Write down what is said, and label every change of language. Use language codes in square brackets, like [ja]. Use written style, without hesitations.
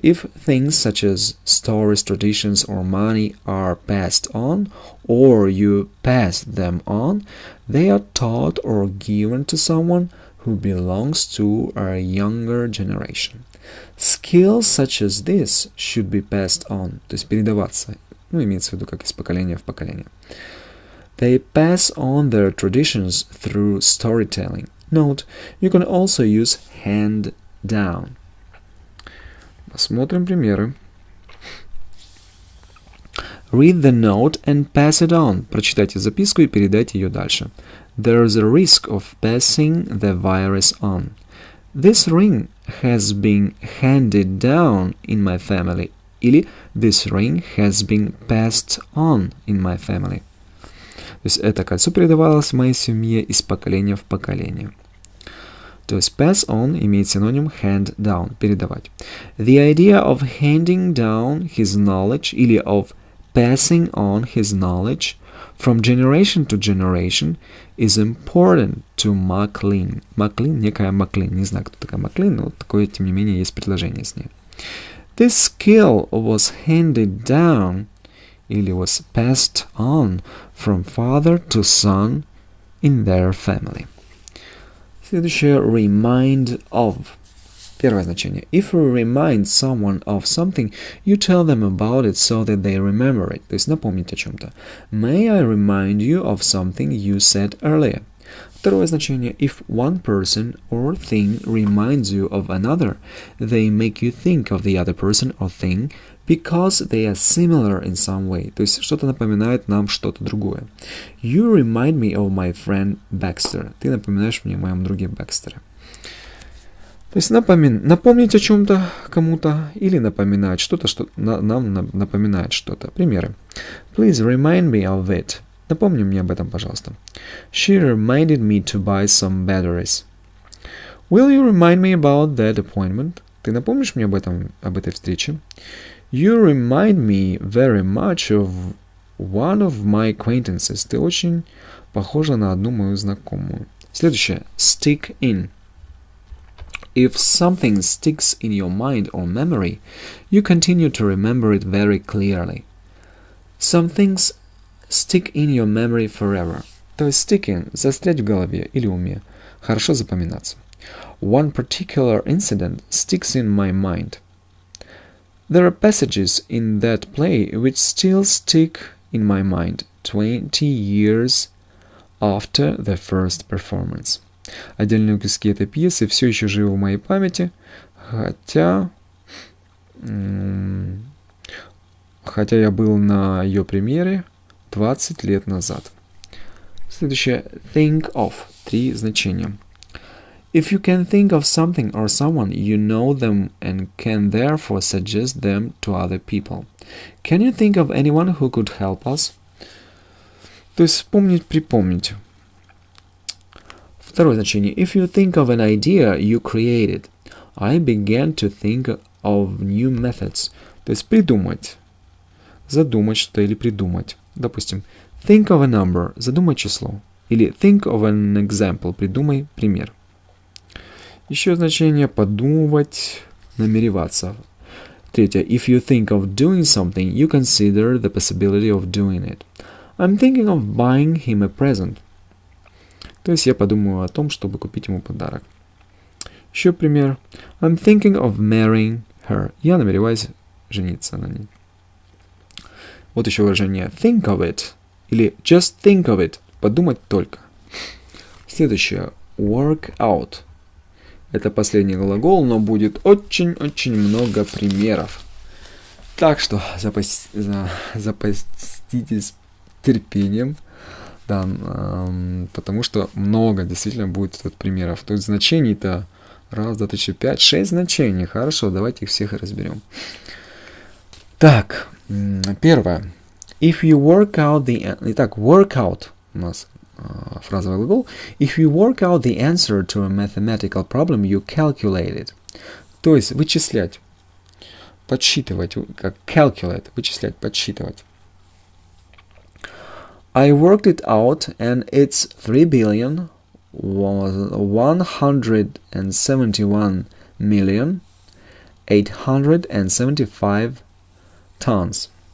[en] If things such as stories, traditions, or money are passed on, or you pass them on, they are taught or given to someone who belongs to a younger generation. Skills such as this should be passed on. [ru] То есть передаваться. Имеется в виду как из поколения в поколение. [en] They pass on their traditions through storytelling. Note, you can also use hand down. [ru] Посмотрим примеры. [en] Read the note and pass it on. [ru] Прочитайте записку и передайте ее дальше. [en] There is a risk of passing the virus on. This ring has been handed down in my family. [ru] Или [en] this ring has been passed on in my family. [ru] То есть это кольцо передавалось в моей семье из поколения в поколение. То есть pass on имеет синоним hand down, передавать. [en] The idea of handing down his knowledge [ru] или [en] of passing on his knowledge from generation to generation is important to Maclean. [ru] Maclean, некая Maclean, не знаю, кто такая Maclean, но вот такое, тем не менее, есть предложение с ней. [en] This skill was handed down [ru] или [en] was passed on from father to son in their family. [ru] Следующее, remind of. Первое значение. [en] If you remind someone of something, you tell them about it so that they remember it. [ru] То есть напомнить о чем-то. [en] May I remind you of something you said earlier? [ru] Второе значение. [en] If one person or thing reminds you of another, they make you think of the other person or thing because they are similar in some way. [ru] То есть что-то напоминает нам что-то другое. [en] You remind me of my friend Baxter. [ru] Ты напоминаешь мне о моем друге Бэкстере. То есть напомнить о чем-то кому-то или напоминать что-то, что нам напоминает что-то. Примеры. [en] Please remind me of it. [ru] Напомни мне об этом, пожалуйста. [en] She reminded me to buy some batteries. Will you remind me about that appointment? [ru] Ты напомнишь мне об этой встрече? [en] You remind me very much of one of my acquaintances. [ru] Ты очень похожа на одну мою знакомую. Следующее. Stick in. [en] If something sticks in your mind or memory, you continue to remember it very clearly. Some things stick in your memory forever. [ru] То есть stick in – застрять в голове или уме. Хорошо запоминаться. [en] One particular incident sticks in my mind. There are passages in that play which still stick in my mind 20 years after the first performance. [ru] Отдельные куски этой пьесы все еще живы в моей памяти, хотя я был на ее премьере 20 лет назад. Следующее. Think of. 3 значения. [en] If you can think of something or someone, you know them and can therefore suggest them to other people. Can you think of anyone who could help us? [ru] То есть вспомнить, припомнить. Второе значение. [en] If you think of an idea, you create it. I began to think of new methods. [ru] То есть придумать. Задумать что-то или придумать. Допустим, [en] think of a number. [ru] Задумай число. Или [en] think of an example. [ru] Придумай пример. Еще значение подумывать, намереваться. Третье. [en] If you think of doing something, you consider the possibility of doing it. I'm thinking of buying him a present. [ru] То есть я подумаю о том, чтобы купить ему подарок. Еще пример. [en] I'm thinking of marrying her. [ru] Я намереваюсь жениться на ней. Вот еще выражение [en] think of it. [ru] Или [en] just think of it. [ru] Подумать только. Следующее. Work out. Это последний глагол, но будет очень-очень много примеров. Так что запаститесь терпением. Да, потому что много действительно будет тут примеров. Тут значений-то 1, 2, 3, 4, 5, 6 значений. Хорошо, давайте их всех разберем. Так, первое. [en] If you work out the... [ru] Итак, work out у нас фразовый глагол. [en] If you work out the answer to a mathematical problem, you calculate it. [ru] То есть вычислять, подсчитывать, как calculate, вычислять, подсчитывать. [en] I worked it out, and it's 3,171,875 tons.